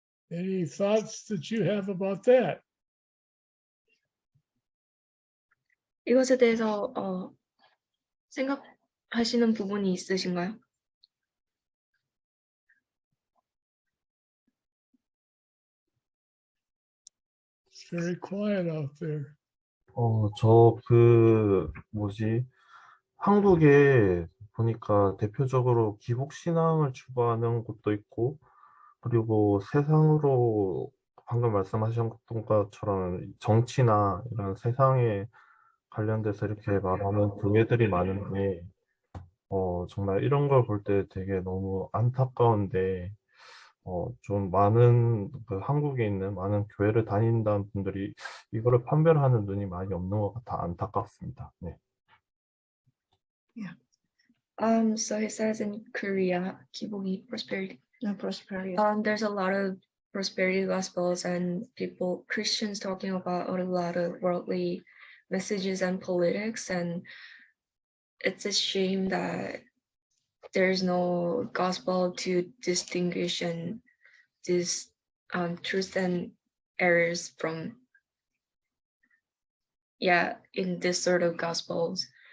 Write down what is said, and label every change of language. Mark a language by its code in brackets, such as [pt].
[en] Any thoughts that you have about that? [ko] 이것에 대해서 생각하시는 부분이 있으신가요? [en] It's very quiet out there. [ko] 한국에 보니까 대표적으로 기복신앙을 추구하는 곳도 있고, 그리고 세상으로 방금 말씀하셨던 것처럼 정치나 이런 세상에 관련돼서 이렇게 말하는 교회들이 많은데, 정말 이런 걸 볼 때 되게 너무 안타까운데, 좀 많은 그 한국에 있는 많은 교회를 다닌다는 분들이 이거를 판별하는 눈이 많이 없는 것 같아 안타깝습니다. 네. [en] So he says in Korea, 기복이 prosperity. prosperity. There's a lot of prosperity gospels and people, Christians talking about a lot of worldly messages and politics, and it's a shame that there's no gospel to distinguish and this truth and errors from, in this sort of gospels.